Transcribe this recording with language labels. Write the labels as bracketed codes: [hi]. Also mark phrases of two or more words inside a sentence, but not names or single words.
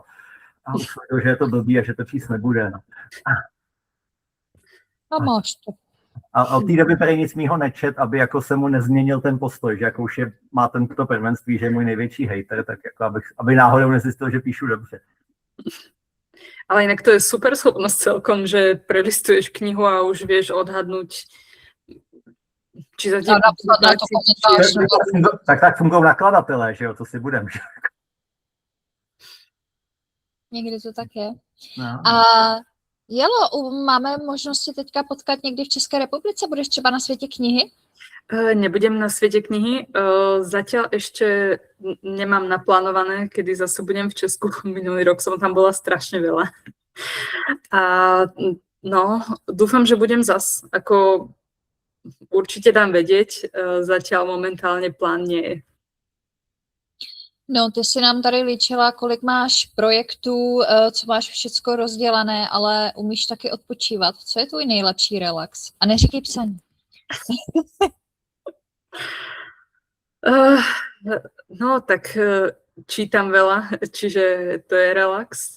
[cs] A uslyšel, že je to blbý a že to číst nebude. No. A máš to. A od té doby prý nic mýho nečet, aby jako se mu nezměnil ten postoj, že jako už má tento prvenství, že je můj největší hejter, tak jako aby náhodou nezjistil, že píšu dobře. [sk] Ale inak to je super schopnosť celkom, že prelistuješ knihu a už vieš odhadnúť, či za tým... [cs] Tak fungují nakladatelé, že jo, co si budem. Někdy to tak je. No. A Jelo, máme možnosti teďka potkat někdy v České republice? Budeš třeba na Světě knihy? [sk] Nebudem na Svete knihy. Zatiaľ ešte nemám naplánované, kedy zase budem v Česku. Minulý rok som tam bola strašne veľa. A no, dúfam, že budem zas. Ako určite dám vedieť, zatiaľ momentálne plán nie je. [cs] No, ty si nám tady líčila, kolik máš projektů, co máš všecko rozdělané, ale umíš taky odpočívat. Co je tvůj nejlepší relax? A neříkej psaní. No, [sk] tak čítam veľa, čiže to je relax.